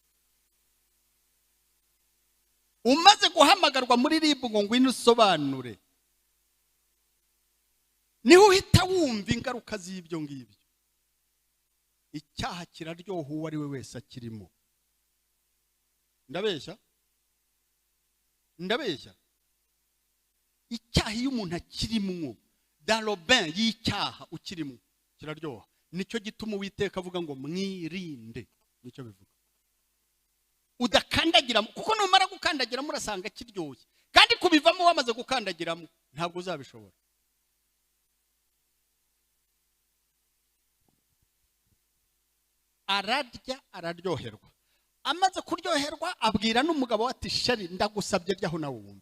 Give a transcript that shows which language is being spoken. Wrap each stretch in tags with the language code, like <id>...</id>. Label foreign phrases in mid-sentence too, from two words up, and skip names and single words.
<rw>Umaze guhamagarwa muri ribu ngo ngwino usobanure, niho uhita wumva ingaruka z'ibyo ngibyo. Icyaha kiraryoha uwo ari we wese akirimo. ndabeshya icyaha iyo umuntu akirimwo</rw> <fr>dans le bain</fr> <rw>y'icyaha ukirimo kiraryoha. Nicyo gituma Uwiteka avuga ngo mwirinde, nicyo bivuga. Udakandagiramo, kuko numara gukandagiramo urasanga kiryoshye, kandi kubivamo wamaze gukandagiramo ntabwo uzabishobora. Ararya araryoherwa, amaze kuryoherwa abwira n'umugabo ati shari ndagusabye ryaho nawe wumve.</rw>